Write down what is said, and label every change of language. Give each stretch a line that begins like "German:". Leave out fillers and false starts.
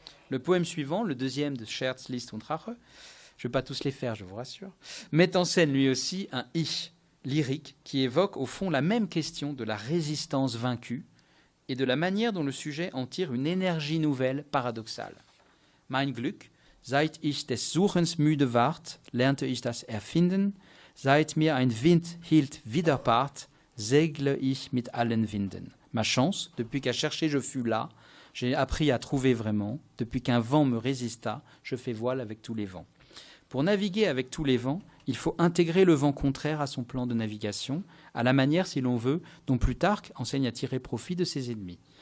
French: Le poème suivant, le deuxième de Scherz, List und Rache, je ne vais pas tous les faire, je vous rassure, met en scène lui aussi un Ich lyrique qui évoque au fond la même question de la résistance vaincue et de la manière dont le sujet en tire une énergie nouvelle, paradoxale.
German: Mein Glück, seit ich des Suchens müde ward, lernte ich das Erfinden, seit mir ein Wind hielt widerpart, segle ich mit allen Winden.
French: Ma chance, depuis qu'à chercher je fus là, j'ai appris à trouver vraiment, depuis qu'un vent me résista, je fais voile avec tous les vents. Pour naviguer avec tous les vents, il faut intégrer le vent contraire à son plan de navigation, à la manière, si l'on veut, dont Plutarque enseigne à tirer profit de ses ennemis.